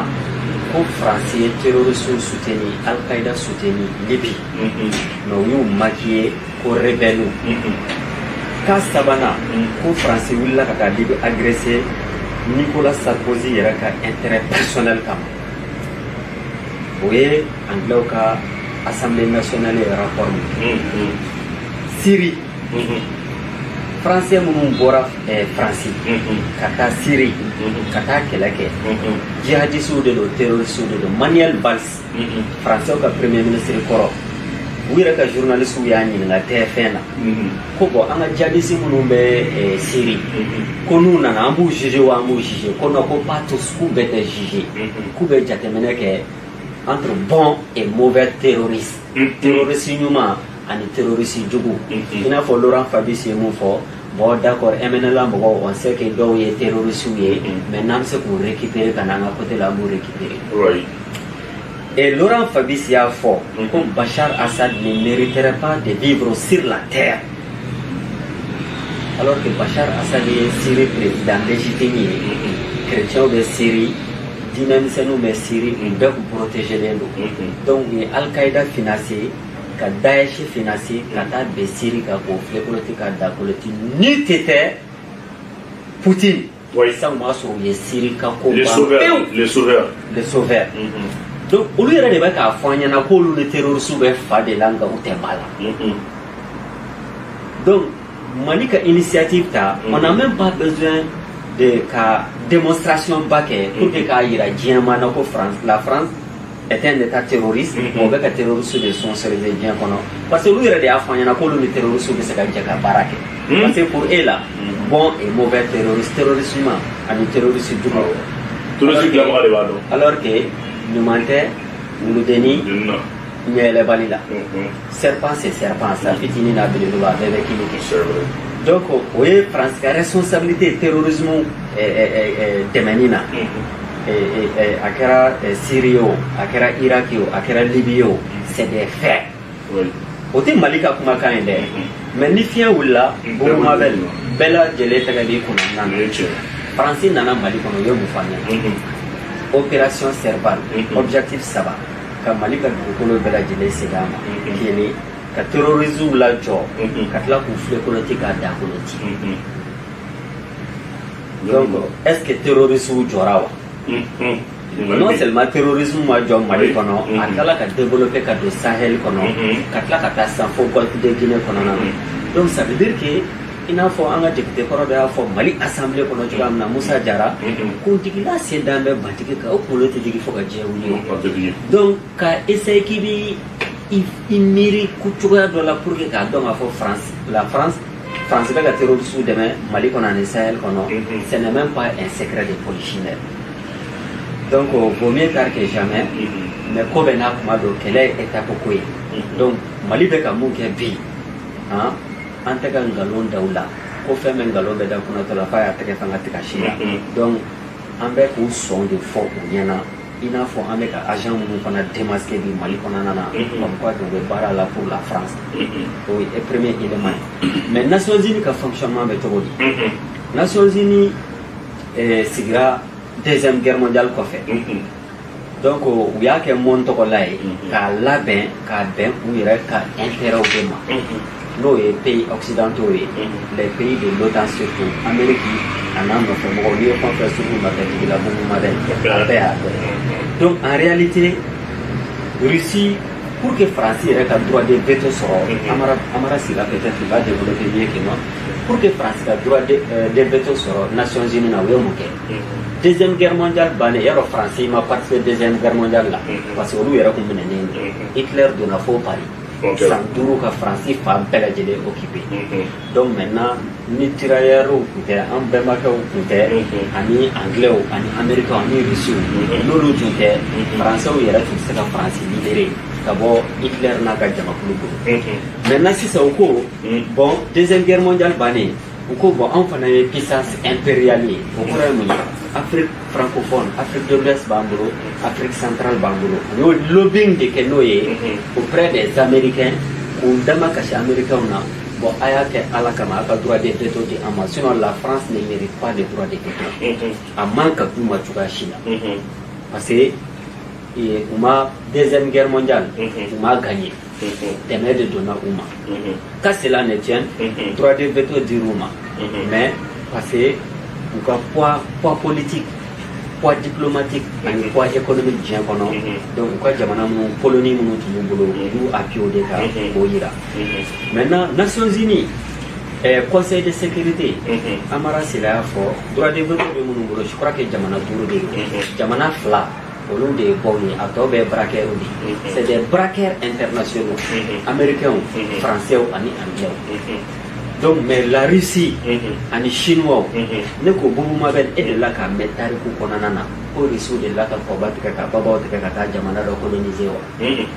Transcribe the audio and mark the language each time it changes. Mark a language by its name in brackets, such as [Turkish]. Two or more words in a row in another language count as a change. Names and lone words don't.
[Bambara] ko Faransi ye [French] terroristes soutenu Al-Qaïda soutenu Libye mais [Bambara] u y'u maquillé ko rebelle ka sabanan ko Faransi wulila ka taa Libye agressé Nicolas Sarkozy yɛrɛ ka [French] intérêt personnel [Bambara] kama o ye anglais ka [French] Assemblée nationale et rapport Syrie français [Bambara] minnu bɔra Faransi ka taa Syrie ka taa kɛlɛ kɛ jihadistes de don terroristes de don Manuel Valls français ka [French] premier ministre [Bambara] kɔrɔ u yɛrɛ ka journalistes y'a ɲininka TFN na ko bon an ka jihadistes minnu bɛ Syrie ko n'u nana an b'u juger wa an b'u juger ko non ko [French] pas tous [Bambara] k'u bɛɛ tɛ juger k'u bɛ jateminɛ kɛ [French] entre bons et mauvais terroristes terroristes [Bambara] ɲuman ani terroristes jugu i n'a fɔ Laurent Fabius ye mun fɔ [French] bon d'accord [Bambara] MNLA mɔgɔw [French] on sait que [Bambara] dɔw ye terroristes ye mais n'an bɛ se k'u récupérer ka n'an ka côté la an b'u récupérer et Laurent Fabius y'a fɔ ko Bachar Assad [French] ne mériterait pas de vivre sur la terre alors que Bachar Assad [Bambara] ye Syrie [French] président légitime [Bambara] ye chrétiens bɛ Syrie dinamisɛnninw bɛ Syrie u bɛɛ k'u protéger len don donc u ye Al-Qaïda financé ka Daesh financé ka taa bɛn Syrie kan k'o filɛ koloti ka da koloti ni tɛ tɛ Poutine sisan u m'a sɔrɔ u ye Syrie ka ko ban pewu [French] les sauveurs [Bambara] donc olu yɛrɛ de bɛ k'a fɔ an ɲɛna k'olu ni terroristes bɛ fa de la nka u tɛ ba la donc Mali ka initiative ta [French] on n'a même pas besoin de [Bambara] ka démonstration ba kɛ [French] pour que [Bambara] k'a yira diɲɛ ma na ko la France [French] est un état terroriste [Bambara] o bɛ ka terroristes de sponsoriser diɲɛ kɔnɔ [French] parce que [Bambara] olu yɛrɛ de y'a fɔ an ɲɛna k'olu ni terroristes bɛ se ka jɛ ka baara kɛ [French] parce que pour eux là bon et mauvais terroristes terroristes [Bambara] ɲuman ani terroristes jugu [French] alors que [Bambara] ɲuman tɛ wuludeni ɲɛɛlɛbali la [French] serpent c'est serpent [Bambara] sa fitinin n'a belebeleba a bɛɛ bɛ kini kɛ donc o ye France ka [French] responsabilité terrorisme [Bambara] dɛmɛni na a kɛra Syrie o a kɛra Irak o a kɛra Libye o [French] c'est des faits [Bambara] o tɛ Mali ka kumakan ye dɛ mais ni fiɲɛ wulila Buruma bɛɛ lajɛlen tɛgɛ b'i kunna na France nana Mali kɔnɔ u ye mun fɔ an ɲɛna [French] opération Serval objectif 3 [Bambara] ka Mali ka dugukolo bɛɛ lajɛlen segin a ma kelen ka terroristes lajɔ ka tila k'u filɛ koloti k'a da koloti [French] donc est-ce que terroristes [Bambara] jɔra wa [French] non seulement terrorisme [Bambara] ma jɔ Mali kɔnɔ a tilala ka développer ka don Sahel kɔnɔ ka tila ka taa san fo Golfe de Guinée kɔnɔna na [French] donc ça veut dire que [Bambara] i n'a fɔ an ka député kɔrɔ dɔ y'a fɔ Mali assemblée kɔnɔ cogoya min na Musa Jara kuntigila sen da bɛ bantigi kan o kunkolo tɛ jigin fo ka diɲɛ wuli donc ka essayer k'i bi i miiri cogoya dɔ la [French] pour que [Bambara] k'a dɔn k'a fɔ la France bɛ ka terroristes dɛmɛ Mali kɔnɔ ani Sahel kɔnɔ [French] ce n'est même pas un secret de polichinelle donc vaut mieux tard que jamais mais [Bambara] ko bɛ n'a kuma don kɛlɛ ye étape ko ye donc Mali bɛ ka mun kɛ bi an tɛ ka nkalon da u la ko fɛn bɛ nkalon bɛ da kunnatɔ la f'a y'a tɛgɛ fanga tigɛ si la donc an bɛ k'u sɔn de fɔ u ɲɛna i n'a fɔ an bɛ ka agent minnu fana démasqué bi Mali kɔnɔna na [French] comme quoi [Bambara] u bɛ baara la [French] pour la France [Bambara] o ye [French] premier élément [Bambara] ye mais Nations Unies ka fonctionnement bɛ cogo di Nations Unies sigira [French] deuxième guerre mondiale [Bambara] kɔfɛ donc u y'a kɛ mon tɔgɔla ye k'a labɛn k'a bɛn u yɛrɛ ka intérêt de ma n'o ye [French] pays occidentaux [Bambara] ye [French] les pays de l'OTAN surtout Amérique [Bambara] a n'a nɔfɛ mɔgɔw n'i ye fɛn fɛn sugu nɔfɛ tigila bugu ma dɛ a bɛɛ y'a dɔn donc [French] en réalité Russie pour que [Bambara] France yɛrɛ ka [French] droit de veto [Bambara] sɔrɔ Amara Sila [French] peut-être il va développer mieux que moi pour que [Bambara] France ka droit [French] de veto [Bambara] sɔrɔ Nations Unies na u ye mun kɛ [French] deuxième guerre mondiale [Bambara] bannen yarɔ France ma participé [French] deuxième guerre mondiale [Bambara] la [French] parce que [Bambara] olu yɛrɛ kun minɛnen Hitler donna fo Paris san 5 ka France fan bɛɛ lajɛlen [French] occupé donc maintenant [Bambara] ni tirailleurs tun tɛ an bɛnbakɛw tun tɛ ani anglais ani américains ani russiens n'olu tun tɛ français yɛrɛ tun tɛ se ka France libérer ka bɔ Hitler n'a ka jamakulu bolo maintenant sisan u ko bon [French] deuxième guerre mondiale [Bambara] bannen u ko bon anw fana ye [French] puissance impériale [Bambara] ye o kɔrɔ ye mun ye [French] Afrique francophone, Afrique de l'Ouest [Bambara] b'an bolo, [French] Afrique centrale [Bambara] b'an bolo. U y'o lobbying de kɛ n'o ye [French] auprès des Américains [Bambara] k'u dama kasi Américains na bon a y'a kɛ Ala kama a ka [French] droit de veto [Bambara] di an ma [French] sinon la France ne mérite pas de droit de veto [Bambara] a man ka d'u ma cogoya si la parce que u ma [French] deuxième guerre mondiale [Bambara] u ma gagné dɛmɛ de donna u ma [French] qu'à cela ne tienne droit de veto [Bambara] dir'u ma [French] mais parce que [Bambara] u ka [French] poids politique poids diplomatique [Bambara] ani [French] poids économique [Bambara] diɲɛ kɔnɔ donc u ka jamana minnu colonie minnu tun b'u bolo u y'u appui o de kan k'o yira [French] maintenant Nations Unies Conseil de sécurité [Bambara] Amara Sila y'a fɔ [French] droit de veto [Bambara] bɛ minnu bolo [French] je crois que [Bambara] jamana 5 de don jamana 2 olu de ye baw ye a tɔ bɛɛ braqueurs de [French] c'est des braqueurs internationaux américains français [Bambara] ani anglais [French] donc mais la Russie [Bambara] ani chinois ne ko Boubou Mabel e de la ka mɛn tariku kɔnɔna na ko Russie de la ka kɔba tigɛ ka babaw tigɛ ka taa jamana dɔ coloniser wa